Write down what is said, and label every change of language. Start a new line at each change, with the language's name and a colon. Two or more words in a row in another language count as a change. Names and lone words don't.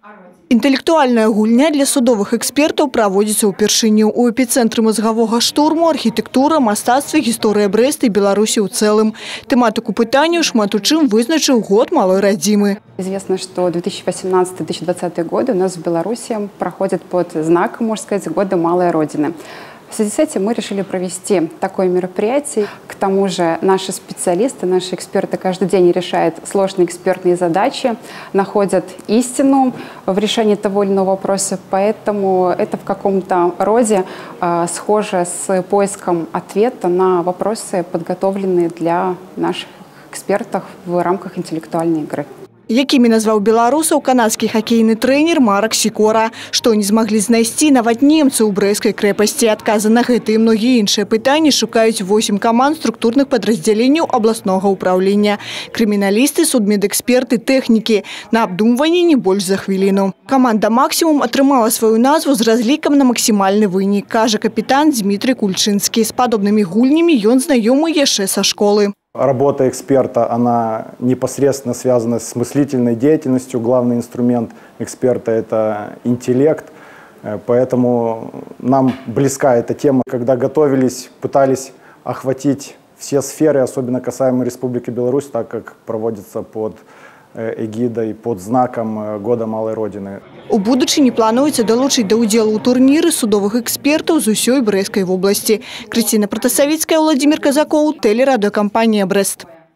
Belarusian: Інтэлектуальная гульня для судовых экспертаў праводзіцца ўпершыню. У эпіцэнтры мазгавога штурму архітэктура, мастацтва, гісторыя Брэста і Беларусі ў цэлым. Тэматыку пытанняў шмат у чым вызначыў год малой радзімы.
Russian: Известно, что 2018-2020 годы у нас в Беларуси проходят под знаком, можно сказать, года малой Родины. В связи с этим мы решили провести такое мероприятие. К тому же наши специалисты, наши эксперты каждый день решают сложные экспертные задачи, находят истину в решении того или иного вопроса. Поэтому это в каком-то роде схоже с поиском ответа на вопросы, подготовленные для наших экспертов в рамках интеллектуальной игры.
Belarusian: Якімі назваў беларусаў канадскі хакейны трэнер Марак Сікора. Што не змаглі знайсці нават немцы ў Брэсцкай крэпасці. Адказы на гэта і многія іншыя пытанні шукаюць 8 каманд структурных падраздзяленняў абласнога ўпраўлення. Крыміналісты, судмедэксперты, тэхнікі. На абдумванні не больш за хвіліну. Каманда «Максімум» атрымала сваю назву з разлікам на максімальны вынік, кажа капітан Дмітрый Кульчынскі. З падобнымі гульнямі ён знаёмы яшчэ са школы.
Russian: Работа эксперта, она непосредственно связана с мыслительной деятельностью. Главный инструмент эксперта – это интеллект. Поэтому нам близка эта тема. Когда готовились, пытались охватить все сферы, особенно касаемо Республики Беларусь, так как проводится под эгидой, под знаком Года малой Родины.
Belarusian: У будучыні плануецца далучыць да ўдзелу ў турніры судовых экспертаў з усёй Брэсцкай вобласці. Крысціна Пратасавіцкая, Владимир Казакоў, тэлерадыёкампанія «Брэст».